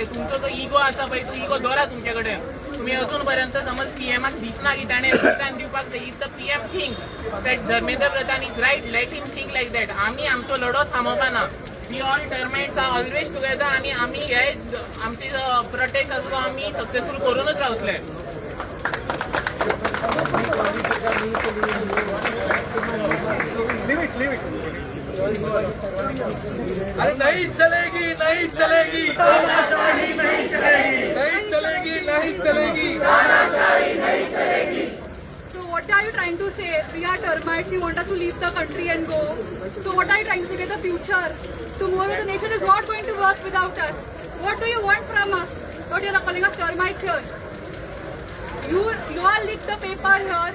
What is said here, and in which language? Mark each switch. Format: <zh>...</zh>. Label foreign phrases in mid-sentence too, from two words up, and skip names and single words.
<kok>तुमचो जो इगो आसा पळय तो इगो दवरा तुमचे कडेन. तुम्ही अजून पर्यंत समज पीएमाक दिसना की ताणें संविधान दिवपाक जाय.</kok> <en>If the PM thinks that Dharmendra Pradhan is right, let him think like that.</en> <kok>आमी आमचो लढो थांबोवपाना.</kok> <en>we all termites are always together</en> <kok>आणि आमी हे आमची प्रोटेस्ट आसा तो आमी सक्सेसफूल करूनच रावतले.</kok> <hi>अरे नहीं चलेगी, नहीं चलेगी, तानाशाही नहीं चलेगी, नहीं चलेगी, नहीं चलेगी, तानाशाही नहीं चलेगी.</hi> <en>So what are you trying to say? We are termites. You want us to leave the country and go. So what are you trying to say? The future. Tomorrow the nation is not going to work without us. What do you want from us? What you are calling us termites here? You all leak the paper here.</en>